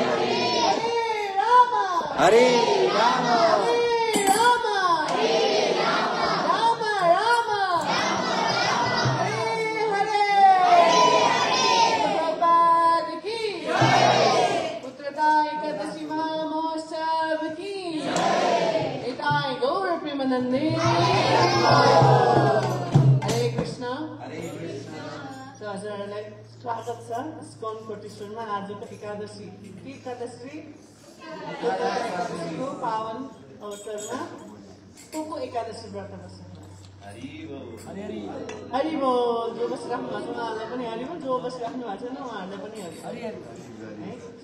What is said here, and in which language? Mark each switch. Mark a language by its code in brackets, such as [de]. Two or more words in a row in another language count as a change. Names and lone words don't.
[sa] हरे राम हरे राम राम राम हरे हरे Prabhupada ki Putrada Ekadashi Mahamotsav ki Nitai Gaur Premanand प्रेमानन्दे [ne] हरे कृष्ण हजुरहरूलाई स्वागत छ इस्कन कोटेश्वरमा आजको एकादशी के एकादशीको पावन अवसरमा को एकादशी व्रत बस्छ हरि बोल जो बसिराख्नु भएको छ उहाँहरूलाई पनि हरि बोल जो बसिराख्नु भएको छैन उहाँहरूलाई पनि हरि है